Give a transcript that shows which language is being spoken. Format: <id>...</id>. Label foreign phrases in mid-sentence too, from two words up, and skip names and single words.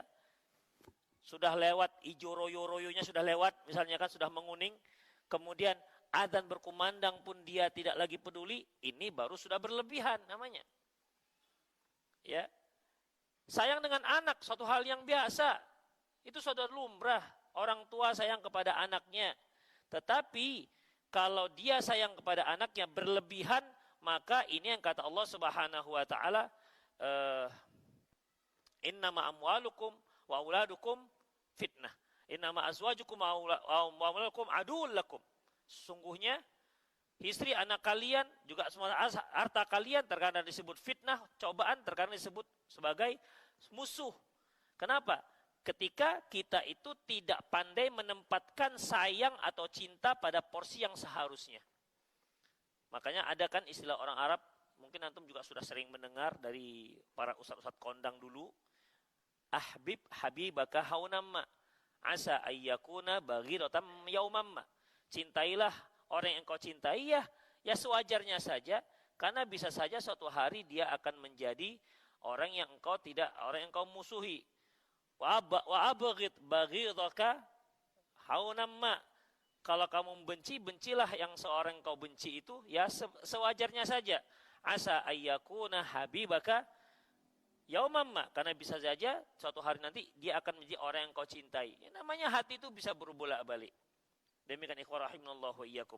<id>Sudah lewat</id> <jv>ijo royo-royonya,</jv> <id>sudah lewat, misalnya kan sudah menguning, kemudian adzan berkumandang pun dia tidak lagi peduli, ini baru sudah berlebihan namanya. Ya. Sayang dengan anak, suatu hal yang biasa. Itu sudah lumrah. Orang tua sayang kepada anaknya. Tetapi kalau dia sayang kepada anaknya berlebihan, maka ini yang kata Allah</id> <ar>سبحانه وتعالى, إنما أموالكم وأولادكم فتنة. إنما أزواجكم وأولادكم عدو لكم.</ar> <id>Sesungguhnya istri, anak kalian, juga semua harta kalian terkadang disebut fitnah, cobaan, terkadang disebut sebagai musuh. Kenapa? Ketika kita itu tidak pandai menempatkan sayang atau cinta pada porsi yang seharusnya. Makanya ada kan istilah orang Arab, mungkin antum juga sudah sering mendengar dari para ustadz-ustadz kondang dulu.</id> <ar>أحبب حبيبك هونا ما عسى أن يكون بغيضك يوما ما.</ar> <id>Cintailah orang yang engkau cintai, ya sewajarnya saja, karena bisa saja suatu hari dia akan menjadi orang yang engkau musuhi.</id> <ar>وأبغض بغيضك هونا ما.</ar> <id>Kalau kamu benci, bencilah yang seorang yang kau benci itu, ya sewajarnya saja.</id> <ar>عسى أن يكون حبيبك يوما ما,</ar> <id>karena bisa saja suatu hari nanti dia akan menjadi orang yang kau cintai. Ya, namanya hati itu bisa berbolak-balik. Demikian ikhwan</id> <ar>رحمنا الله وإياكم.</ar>